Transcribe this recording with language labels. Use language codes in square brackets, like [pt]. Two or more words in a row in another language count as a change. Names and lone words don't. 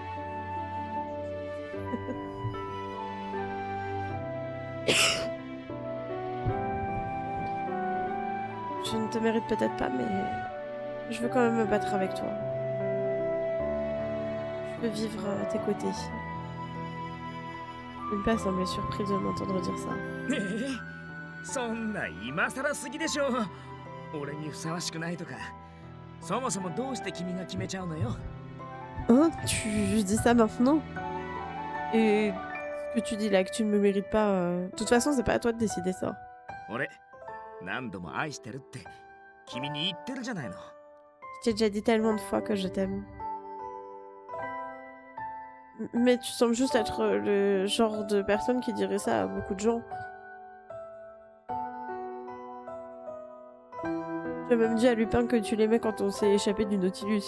[fr] Je ne te mérite peut-être pas, mais je veux quand même me battre avec toi. Je veux vivre à tes côtés. Lupin semblait surpris de m'entendre dire ça. [ja] そんな今更すぎでしょ。俺にふさわしくないとか。そもそもどうして君が決めちゃうのよ。 [fr] Hein? Tu dis ça maintenant? Et ce que tu dis là, que tu ne me mérites pas, de toute façon, c'est pas à toi de décider ça. [ja] 俺、何度も愛してるって君に言ってるじゃないの。 [fr] Je t'ai déjà dit tellement de fois que je t'aime. Mais tu sembles juste être le genre de personne qui dirait ça à beaucoup de gens. Tu as même dit à Lupin que tu l'aimais quand on s'est échappé du Nautilus.